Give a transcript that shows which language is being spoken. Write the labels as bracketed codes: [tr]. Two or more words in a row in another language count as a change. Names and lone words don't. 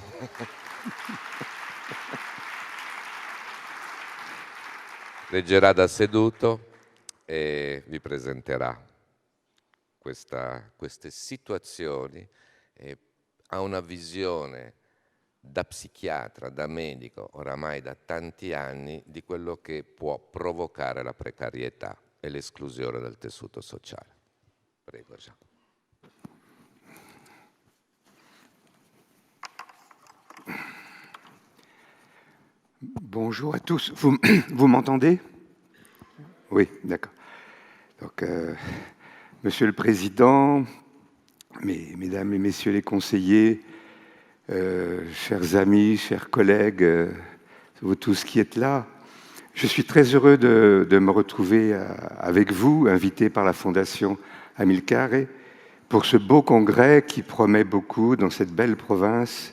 [it] Leggerà da seduto e vi presenterà queste situazioni e ha una visione da psichiatra, da medico, oramai da tanti anni, di quello che può provocare la precarietà e l'esclusione del tessuto sociale. Prego, Jean. [fr] Bonjour à tous. Vous m'entendez? Oui, d'accord. Donc, Monsieur le Président, Mesdames et Messieurs les conseillers, chers amis, chers collègues, vous tous qui êtes là, je suis très heureux de me retrouver avec vous, invité par la Fondation Amilcar, pour ce beau congrès qui promet beaucoup dans cette belle province.